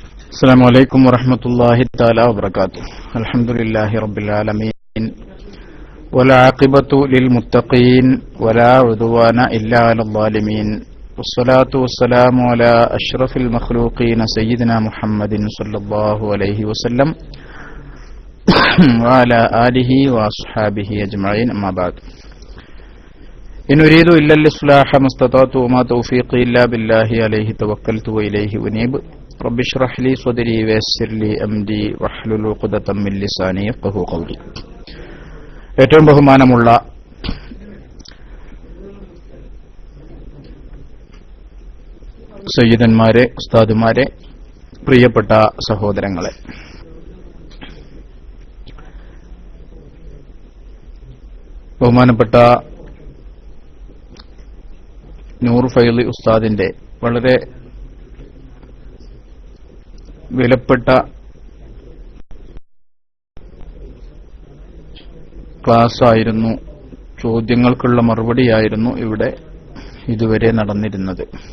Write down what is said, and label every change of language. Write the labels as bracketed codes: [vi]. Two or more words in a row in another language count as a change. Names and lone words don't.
[ar] السلام عليكم ورحمة الله تعالى وبركاته. الحمد لله رب العالمين والعاقبة للمتقين ولا عدوان إلا على الظالمين والصلاة والسلام على أشرف المخلوقين سيدنا محمد صلى الله عليه وسلم وعلى آله وأصحابه أجمعين. أما بعد، إن أريد إلا الإصلاح ما استطعت وما توفيقي إلا بالله عليه توكلت وإليه أنيب. رب اشرح لي صدري ويسر لي أمري واحلل عقدة من لساني يفقهوا قولي. [ml] ഏറ്റവും ബഹുമാനമുള്ള സയ്യിദന്മാരെ, ഉസ്താദുമാരെ, പ്രിയപ്പെട്ട സഹോദരങ്ങളെ, ബഹുമാനപ്പെട്ട നൂർ ഫൈളി ഉസ്താദിന്റെ വളരെ വിലപ്പെട്ട ക്ലാസ്സായിരുന്നു, ചോദ്യങ്ങൾക്കുള്ള മറുപടിയായിരുന്നു ഇവിടെ ഇതുവരെ നടന്നിരുന്നത്.